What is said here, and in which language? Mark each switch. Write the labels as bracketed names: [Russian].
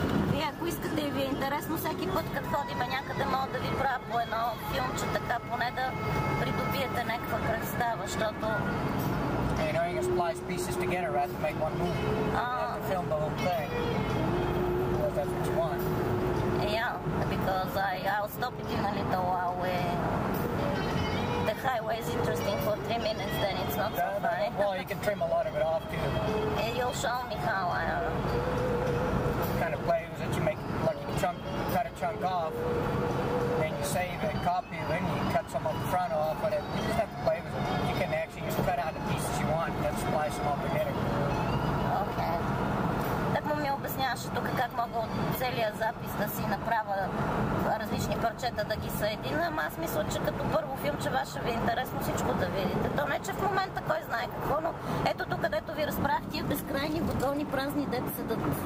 [Bulgarian] Вие, ако искате и ви е интересно, всеки път, като ходиме някъде, мога да ви правя по едно филмче, така поне да придобиете някаква представа, защото... [English] You know, you can splice pieces together right to make one movie. You have to film the whole thing. If that's what you want. Yeah, because I'll stop it in a little while. The highway is interesting for 3 minutes, then it's not so funny. Well, you can trim a lot of it off too. You'll show me how, I don't know. Kind of plays that you make like you cut a chunk off, then you save it, copy it, and you cut some of the front off, but you just have to play with it. You can actually just cut out the pieces you want and then splice them all together. Okay. [Bulgarian] Так му ми обясняваше тук как мога от целия запис да си направя различни парчета да ги съединя, ама аз мисля, че като първо филмче ваше ви е интересно всичко да видите. То не, че в момента кой знае какво, но ето тук, където ви разправях тия безкрайни вагони празни, дето седат.